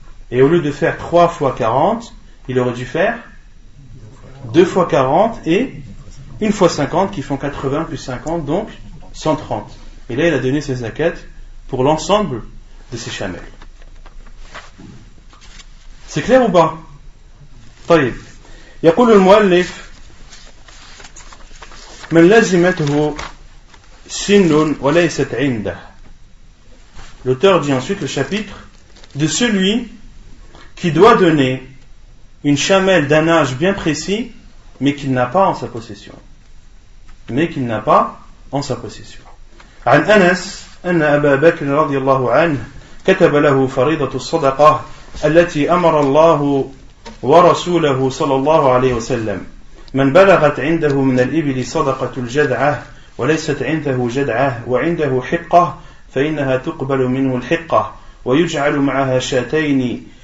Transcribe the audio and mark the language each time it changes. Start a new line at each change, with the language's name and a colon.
French: Et au lieu de faire 3 fois 40, il aurait dû faire 2 fois 40 et 1 fois 50 qui font 80 plus 50, donc 130. Et là, il a donné ses zakats pour l'ensemble de ses chamelles. C'est clair ou pas?
Arabic: طيب يقول المؤلف من لزمته سن وليست عنده.
French: L'auteur dit ensuite le chapitre de celui qui doit donner une chamelle d'un âge bien précis mais qu'il n'a pas en sa possession.
Arabic: عن أنس أن أبا بكر رضي الله عنه كتب له فريضة الصدقة التي أمر الله ورسوله صلى الله عليه وسلم من بلغت عنده من الإبل صدقة الجذعة وليست عنده جذعة وعنده حقة فإنها تقبل منه الحقة ويجعل معها شاتين